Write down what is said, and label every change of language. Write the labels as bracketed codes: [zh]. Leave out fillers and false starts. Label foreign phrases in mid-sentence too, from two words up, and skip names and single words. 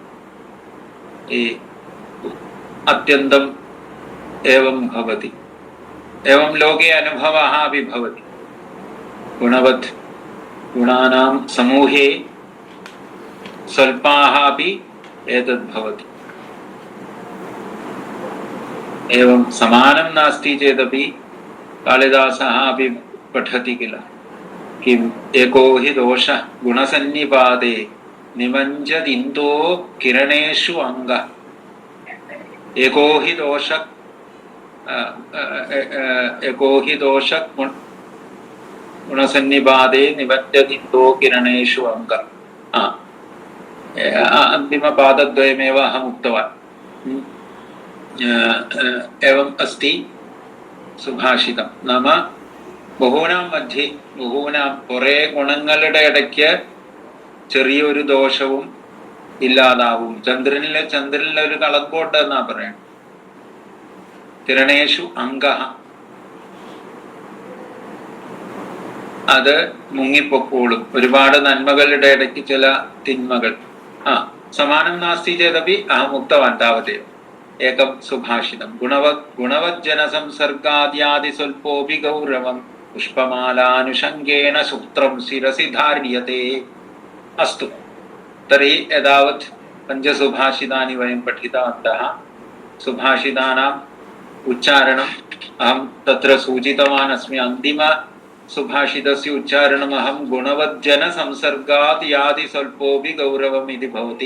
[sa] അത്യന്തം ഏവം ഭവതി. ഏവം ലോകേ അനുഭവഃ അപി ഭവതി. ഗുണവത് ഗുണാനാം സമൂഹേ സ്വൽപാഃ അപി ഏതദ് ഭവതി. एवं समानं नास्ति चेदपि कालिदासः अपि पठति किल किम् एको हि दोषः गुणसन्निपाते निमज्जदिन्दो किरणेषु अङ्गः एको हि दोषः गुणसन्निपाते निमज्जदिन्दो किरणेषु अङ्गः अन्तिमपादद्वयमेव अहम् उक्तवान् एवम् अस्ति സുഭാഷിതം നാമ ബഹൂനാം മധ്യേ ബഹൂനാം [ml] കുറെ ഗുണങ്ങളുടെ ഇടയ്ക്ക് ചെറിയൊരു ദോഷവും ഇല്ലാതാവും. ചന്ദ്രനിലെ ഒരു കളങ്കോട്ട് എന്നാ പറയണം. [sa] കിരണേഷു അംഗഃ [ml] അത് മുങ്ങിപ്പൊക്കോളും. ഒരുപാട് നന്മകളുടെ ഇടയ്ക്ക് ചില തിന്മകൾ. [sa] സമാനം നാസ്തി ചേതപി അഹം ഉക്തവാൻ താവതേവ ഏകം സുഭാഷിതം. ഗുണവജ്ജനസംസർഗാദ്യാദി സ്വൽപോപി ഗൗരവം പുഷ്പമാലാനുഷംഗേണ സൂത്രം ശിരസി ധാര്യത്തെ. അസ്തു തർहि एतावत् पञ्चसुभाषितानि वयं पठितवन्तः. सुभाषितानाम् उच्चारणम् अहं तत्र सूचितवान् अस्मि. अन्तिमसुभाषितस्य उच्चारणम् अहं गुणवज्जनसंसर्गात् यादि स्वल्पोऽपि गौरवम् इति भवति.